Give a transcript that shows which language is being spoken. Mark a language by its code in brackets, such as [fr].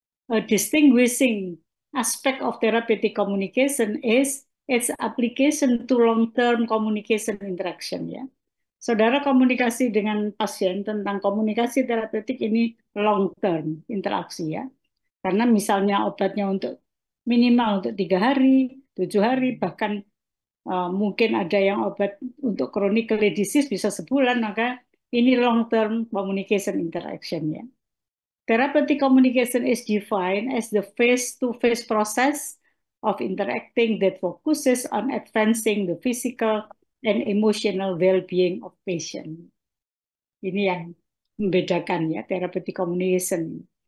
[en] A distinguishing aspect of therapeutic communication is its application to long-term communication interaction ya. [id] Saudara komunikasi dengan pasien tentang komunikasi terapeutik ini long term interaksi ya. Karena misalnya obatnya untuk minimal untuk 3 hari, 7 hari, bahkan mungkin ada yang obat untuk [en] chronic disease [id] bisa sebulan, maka ini [en] long term communication interaction [id] ya. [en] Therapeutic communication is defined as the face-to-face process of interacting that focuses on advancing the physical and emotional well-being of patient. [id] Ini yang membedakan ya therapeutic communication.